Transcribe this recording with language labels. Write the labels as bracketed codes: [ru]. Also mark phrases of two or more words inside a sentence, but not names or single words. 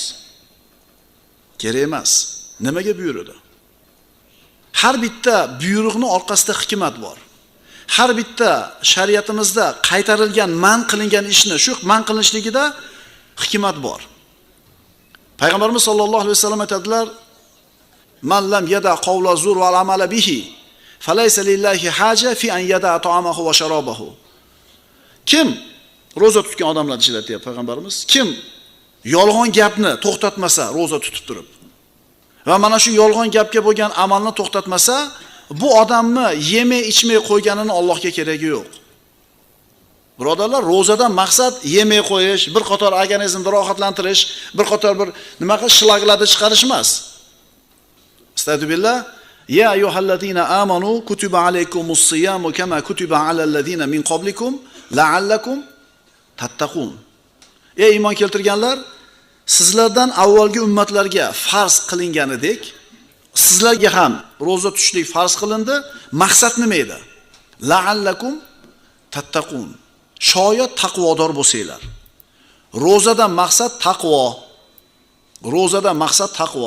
[uz] Kerak emas. Nimaga buyurdi? Har bitta buyruqning orqasida hikmat bor. Har bitta shariatimizda qaytarilgan, man qilingan ishni, shu man qilinishligida hikmat bor. Payg'ambarimiz [ar] صلى الله عليه وسلم [uz] aytadilar: [ar] "من لم يدع قول الزور والعمل به فليس لله حاجة في أن يدع طعامه وشرابه." [uz] Kim roza tutgan odamlar ichida deyapti payg'ambarimiz, kim yolg'on gapni to'xtatmasa roza tutib turib va mana shu yolg'on gapga bo'lgan amalni to'xtatmasa, bu odamni yemay ichmay qo'yganini Allohga keragi yo'q. Birodarlar, rozadan maqsad yemay qo'yish, bir qator organizmni rohatlantirish, bir qator bir nima qilish, shlaglarni chiqarish emas. Astagfirullah. [ar] يا أيها الذين آمنوا كتب عليكم الصيام كما كتب على الذين من قبلكم لعلكم تتقون. [uz] Ey iymon keltirganlar, sizlardan avvalgi ummatlarga farz qilinganidek, sizlarga ham roza tutishlik farz qilindi. Maqsad nima edi? [ar] لعلكم تتقون. [uz] Shoyat taqvodor bo'lsanglar. Rozadan maqsad taqvo. Rozadan maqsad taqvo.